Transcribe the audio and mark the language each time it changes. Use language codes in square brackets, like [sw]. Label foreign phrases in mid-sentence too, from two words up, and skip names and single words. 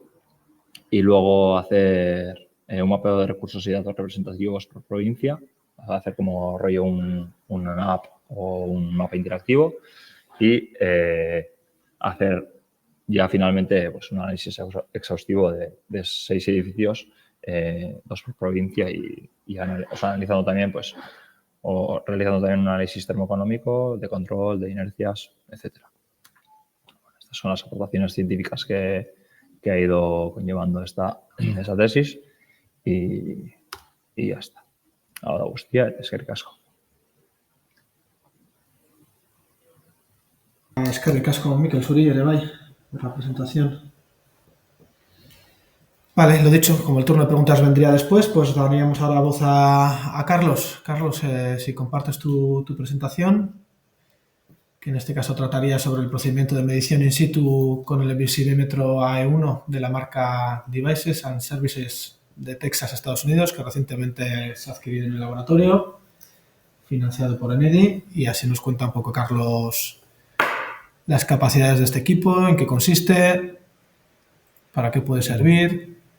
[es] Y luego hacer un mapeo de recursos y datos representativos por provincia, hacer como rollo una app o un mapa interactivo y hacer ya finalmente pues, un análisis exhaustivo de 6 edificios, 2 por provincia y analizando también pues o realizando también un análisis termoeconómico, de control, de inercias, etcétera. Estas son las aportaciones científicas que ha ido conllevando esa tesis y ya está. Ahora, [eu] hostia, eskerrik asko. Eskerrik asko, Mikel, zuri ere bai, [es] por la presentación. Vale, lo dicho, como el turno de preguntas vendría después, pues daríamos ahora voz a Carlos. Carlos, si compartes tu presentación, que en este caso trataría sobre el procedimiento de medición in situ con el emisivímetro AE1 de la marca Devices and Services de Texas, Estados Unidos, que recientemente se ha adquirido en el laboratorio, financiado por Enedi, y así nos cuenta un poco, Carlos, las capacidades de este equipo, en qué consiste, para qué puede servir.